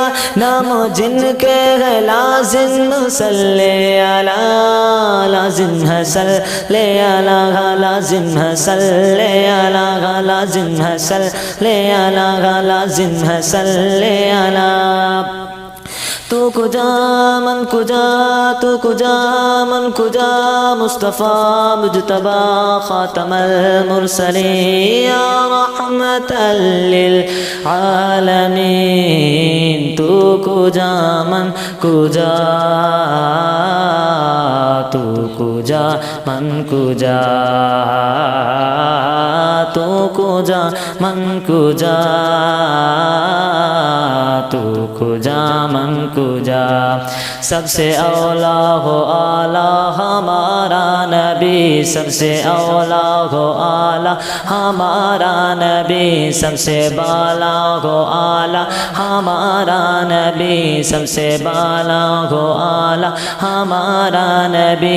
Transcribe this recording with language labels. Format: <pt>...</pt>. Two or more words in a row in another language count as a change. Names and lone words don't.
<ur>نام جن کے ہے لازم</ur> <ar>صلی علی،</ar> <ur>لازم ہے</ur> <ar>صلی علی،</ar> <ur>لازم ہے</ur> <ar>صلی علی،</ar> <ur>لازم ہے</ur> <ar>صلی علی،</ar> <ur>لازم ہے</ur> <ar>صلی علی.</ar> <fa>تو کجا من کجا، تو کجا من کجا.</fa> <ar>مصطفیٰ مجتبی خاتم المرسلین، یا رحمت للعالمین.</ar> <fa>تو کجا من کجا، تو کجا من کجا، تو کجا من کجا، تو کجا من کجا.</fa> <ur>سب سے اولا ہو اعلیٰ ہمارا نبی، سب سے اولا ہو اعلیٰ ہمارا نبی. سب سے بالا ہو اعلیٰ ہمارا نبی، سب سے بالا ہو اعلیٰ ہمارا نبی.</ur>